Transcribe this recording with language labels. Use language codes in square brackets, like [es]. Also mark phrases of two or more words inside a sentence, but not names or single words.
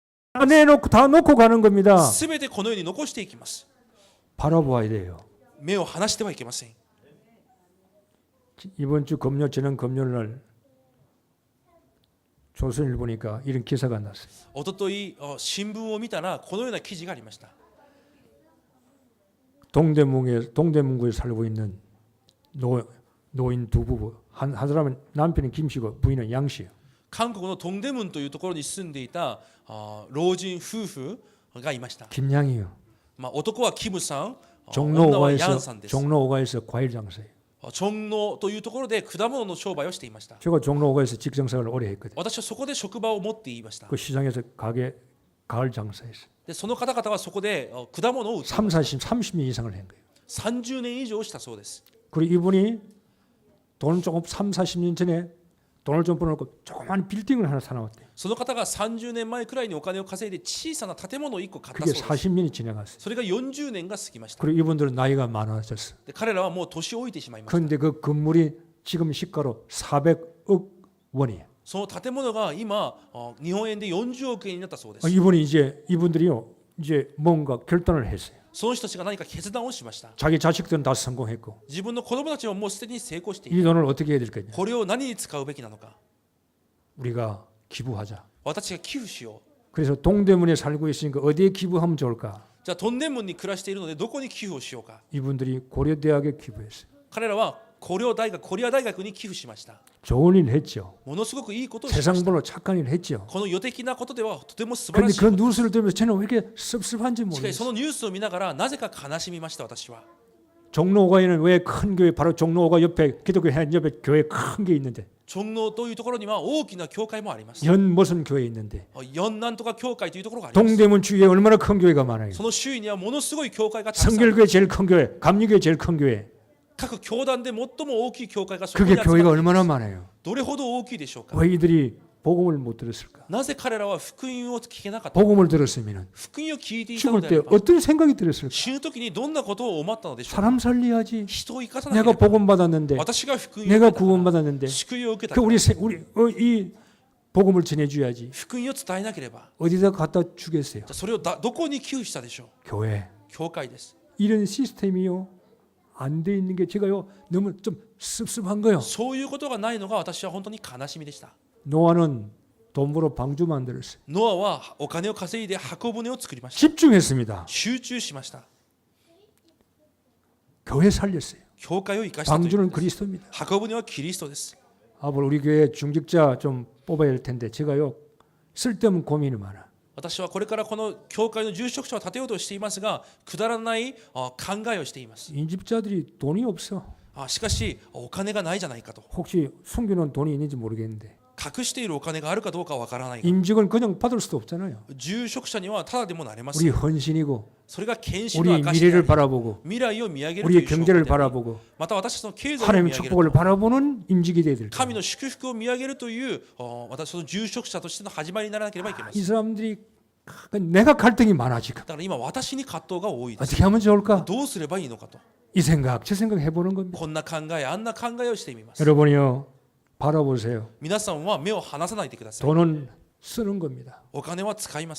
[ko] 내놓고 다 놓고 가는 겁니다. [ja] 全てこのように残していきます。 [ko] 바라보아야 돼요. [ja] 目を離してはいけません。 [ko] 이번 주 금요 지난 금요일 날 조선일 보니까 이런 기사가 났어요. [ja] おととい新聞を見たらこのような記事がありました。 [ko] 동대문구에 살고 있는 노인 두 부부. 한 사람은 남편은 김씨고 부인은 양씨예요. [ja] 韓国のトンデムンというところに住んでいた老人夫婦がいました。 [ko] 김양이요. [ja] 男はキムさん、女はヤンさんです。 [ko] 종로오가에서 과일 장사예요. [ja] チョンノというところで果物の商売をしていました。 [ko] 제가 종로오가에서 직장생활을 오래 했거든요. [ja] 私はそこで職場を持っていました。 [ko] 그 시장에서 가을 장사했어요. [ja] でその方々はそこで果物を売って [ko] 30년 이상을 한 거예요. [ja] 30 年以上したそうです。 [ko] 그리고 이분이 돈을 조금 40년 전에 돈을 좀 벌어놓고 조그만 빌딩을 하나 사놨대요. [ja] その方が30年前くらいにお金を稼いで小さな建物を1個買った [ko] 그게 [ja] そうです。 [ko] 40년이 지나갔어요. [ja] それが40年が過ぎました。 [ko] 그리고 이분들은 나이가 많아졌어요. [ja] で彼らはもう年老いてしまいました。 [ko] 그런데 그 건물이 지금 시가로 400억 원이에요. [ja] その建物が今日本円で40億円になったそうです。 [ko] 이분들이요 이제 뭔가 결단을 했어요. [ja] その人たちが何か決断をしました。 [ko] 자기 자식들은 다 성공했고 [ja] 自分の子供たちはもうすでに成功している。 [ko] 이 돈을 어떻게 해야 될 거냐? [ja] これを何に使うべきなのか。 [ko] 우리가 기부하자. [ja] 私が寄付しよう。 [ko] 그래서 동대문에 살고 있으니까 어디에 기부하면 좋을까? [ja] じゃあトンデンムンに暮らしているのでどこに寄付をしようか。 [ko] 이분들이 고려대학에 기부했어요. [ja] 彼らはコリア大学に寄付しました。 [ko] 좋은 일 했죠. [ja] ものすごくいいことをしました。 [ko] 세상별로 착한 일 했죠. [ja] この予的なことではとても素晴 [ko] 그런데 [ja] らしい [ko] 그 [ja] こと。 [ko] 뉴스를 들으면서 저는 왜 이렇게 섭섭한지 [ja] しかしそ [ko] 모르겠어요. [ja] のニュースを見ながらなぜか悲しみました私は。 [ko] 종로오가에는 왜 큰 교회 바로 종로오가 옆에 기독교 한 옆에 교회 큰 게 있는데 [ja] チョンノというところには大きな教会もあります。 [ko] 연 무슨 교회 있는데 [ja] 四なんとか教会というところがあります。 [ko] 동대문 주위에 얼마나 큰 교회가 많아요. [ja] その周囲にはものすごい教会がたくさんある。 [ko] 성결교회 제일 큰 교회, 감리교회 제일 큰 교회. [ja] 各教団で最も大きい教会がそこに [ko] 그게 [ja] 集まってい [ko] 교회가 [ja] ます。 [ko] 얼마나 많아요. [ja] どれほど大きいでしょうか。 [ko] 왜 이들이 복음을 못 들었을까? [ja] なぜ彼らは福音を聞けなかった。 [ko] 복음을 들었으면 [ja] 福音を聞いていたの [ko] 죽을 [ja] であ [ko] 때 [ja] れば [ko] 어떤 생각이 들었을까? [ja] 死ぬ時にどんなことを思ったのでしょうか。 [ko] 사람 살려야지. [ja] 人を生かさなけれ [ko] 내가 [ja] ば。 [ko] 복음 받았는데, [ja] 私が福音を [ko] 내가 [ja] 受けたから [ko] 구원받았는데, [ja] 救いを受けた [ko] 그 [ja] から [ko] 이 복음을 전해줘야지. [ja] 福音を伝えなければ。 [ko] 어디다 갖다 주겠어요? [ja] じゃあそれをどこに寄付したでしょう。 [ko] 교회. [ja] 教会です。 [ko] 이런 시스템이요 안 돼 있는 게 제가요 너무 좀 씁쓸한 거요. [ja] そういうことがないのが私は本当に悲しみでした。 [ko] 노아는 돈 벌어 방주 만들었어요. [ja] ノアはお金を稼いで箱舟を作りました。 [ko] 집중했습니다. [ja] 集中しました。 [ko] 교회 살렸어요. [ja] 教会を生かしたということ [ko] 방주는 [ja] です。 [ko] 그리스도입니다. [ja] 箱舟はキリストです。 [ko] 아버 우리 교회 중직자 좀 뽑아야 할 텐데 제가요 쓸데없는 고민이 많아. [ja] 私はこれからこの教会の住職者を立てようとしていますが、くだらない考えをしています。 [ko] 인집자들이 돈이 없어. [ja] しかしお金がないじゃないかと。 [ko] 혹시 숨겨놓은 돈이 있는지 모르겠는데 [ja] 隠しているお金があるかどうかわからないが、 [ko] 임직은 그냥 받을 수도 없잖아요. [ja] 住職者にはただでもなれませ [ko] 우리 [ja] ん。 [ko] 헌신이고 [ja] それが献身の [ko] 우리 [ja] 証しであ [ko] 미래를 [ja] り、 [ko] 바라보고 [ja] 未来を見上げるという [ko] 우리의 [ja] 証拠 [ko] 경제를 [ja] であり、 [ko] 바라보고 [ja] また私たちの経済を見 [ko] 하나님의 [ja] 上げる [ko] 축복을 [ja] と、 [ko] 바라보는 임직이 돼야 될 [ja] 神 [ko] 거예요. [ja] の祝福を見上げるという私の住職者としての始まりにならなければいけませ [ko] 이 [ja] ん。 [ko] 사람들이 내가 갈등이 많아 지금. [ja] だから今私に葛藤が多いです。 [ko] 어떻게 하면 좋을까? [ja] どうすればいいのかと。 [ko] 이 생각 저 생각 해보는 겁니다. [ja] こんな考えあんな考えをしてみます。 [ko] 여러분이요 바라보세요. [ja] 皆さんは目を離さないでください。 [ko] 돈은 쓰는 겁니다. [ja] お金は使います。